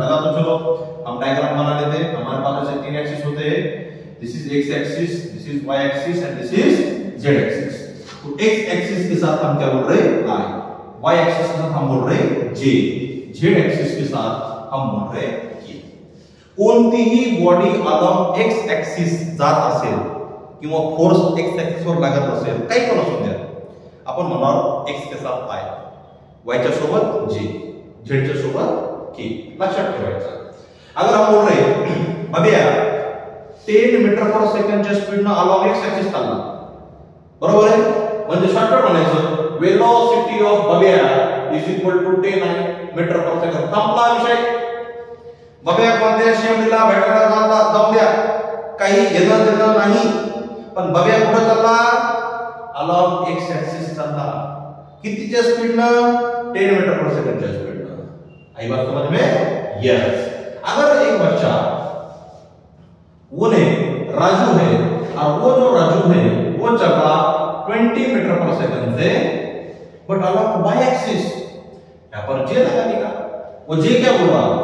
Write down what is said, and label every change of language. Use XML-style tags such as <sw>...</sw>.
<hi>लगा तो चलो हम डायग्राम बना लेते हैं। हमारे पास ऐसे तीन एक्सिस होते हैं, this is x axis, this is y axis and this is z axis. तो x एक्सिस के साथ हम क्या बोल रहे हैं? i, y एक्सिस के साथ हम बोल रहे हैं j, z एक्सिस के साथ हम बोल रहे हैं k।</hi> <mr>कोणतीही बॉडी अलॉन्ग x एक्सिस जात असेल किंवा फोर्स x एक्सिस वर लागत असेल, काही पण असू द्या, आपण म्हणणार</mr> <hi>x के साथ i,</hi> <mr>y च्या सोबत j, z च्या सोबत k। लक्षात ठेवायचं।</mr> <hi>अगर हम बोल रहे</hi> <mr>बघूया 10 मीटर पर सेकंडच्या स्पीडने अलॉन्ग x एक्सिस चालला, बरोबर आहे? म्हणजे शॉर्टकट म्हणायचं वेलोसिटी ऑफ बघूया is equal to 10 metre per second. संपला विषय। बघूया कोणत्या शिमलीला भेटायला जाऊ द्या, काही घेणं देणं नाही, पण बघूया कुठे चालला? अलॉन्ग x एक्सिस चालला। कितीच्या स्पीडनं? 10 मीटर पर सेकंडच्या स्पीडनं।</mr> <hi>आई बात समझ में? यस। अगर एक बच्चा वो ने राजू है और वो जो राजू है वो चल रहा 20 मीटर पर सेकंड से, बट अलॉन्ग y एक्सिस, यहां पर j लगा देगा। वो j क्या बोल रहा?</hi>